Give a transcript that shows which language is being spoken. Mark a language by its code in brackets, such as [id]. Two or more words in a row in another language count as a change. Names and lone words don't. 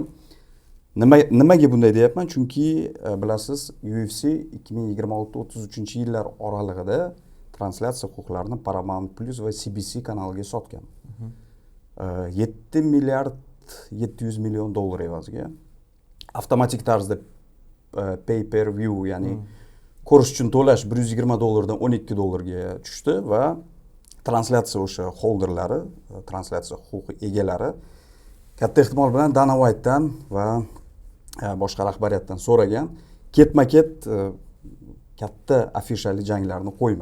[uz] Nimaga bunday deyapman? Chunki bilasiz, UFC 2026-33-yillar oralig'ida translyatsiya huquqlarini Paramount Plus va CBC kanaliga sotgan. 7 milliard 700 million dollar evaziga avtomatik tarzda [en] pay per view, [uz] ya'ni ko'rish uchun to'lash 120 dollardan 12 dollarga tushdi va translyatsiya o'sha holderlari, translyatsiya huquqi egalari katta ehtimol bilan Dana White'dan va boshqa rahbariyatdan so'ragan, ketma-ket katta afishali janglarni qo'yma.